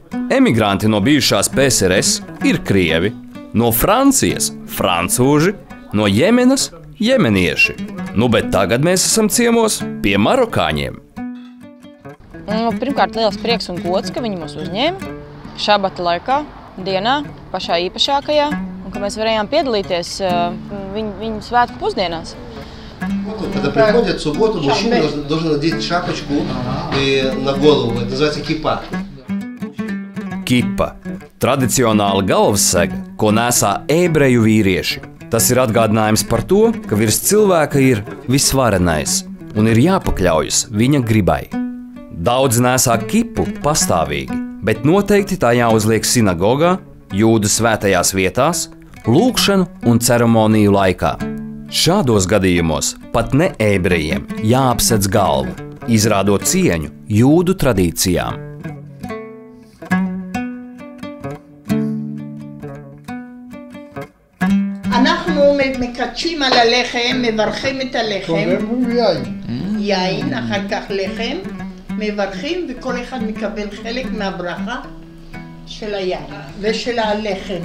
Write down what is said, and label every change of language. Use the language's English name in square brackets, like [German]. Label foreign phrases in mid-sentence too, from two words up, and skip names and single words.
[Latvian] Emigranti no bijušās PSRS ir krievi, no Francijas – francūži, no Jemenas – jemenieši. Bet tagad mēs esam ciemos pie marokāņiem. Pirmkārt, liels prieks un gods, ka viņi mūs uzņēma šabata laikā, dienā, pašā īpašākajā, un ka mēs varējām piedalīties viņu svētku pusdienās. [Russian] Когда приходят в субботу, мужчина должен надеть шапочку на голову. Это называется кипа. [Latvian] Kipa – tradicionāla galvassega, ko nesā ebreju vīrieši. Tas ir atgādinājums par to, ka virs cilvēka ir visvarenais un ir jāpakļaujas viņa gribai. Daudzi nesā kipu pastāvīgi, bet noteikti tā jāuzliek sinagogā, jūdu svētajās vietās, lūgšanu un ceremoniju laikā. Šādos gadījumos pat ne ebrejiem jāapsedz galvu, izrādot cieņu jūdu tradīcijām. [Hebrew] אנחנו מקדשים על הלחם, מברכים את הלחם. יין, אחר כך לחם, מברכים וכל אחד מקבל חלק מהברכה של היין ושל הלחם.